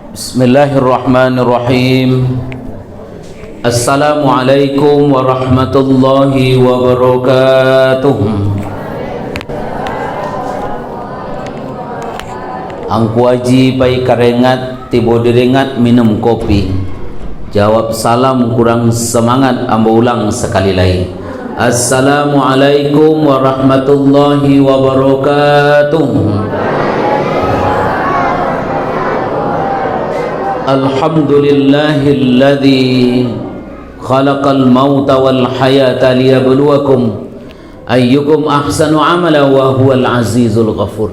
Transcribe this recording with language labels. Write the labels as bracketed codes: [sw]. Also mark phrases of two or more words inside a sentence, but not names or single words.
[ar] بسم الله الرحمن الرحيم السلام عليكم ورحمة الله وبركاته. [min] Angku aji pai karengat tibo direngat minum kopi. Jawab salam kurang semangat ambo ulang sekali lagi. [ar] السلام عليكم ورحمة الله وبركاته. الحمد لله الذي خلق الموت والحياة ليبلوكم أيكم أحسن عملا وهو العزيز الغفور.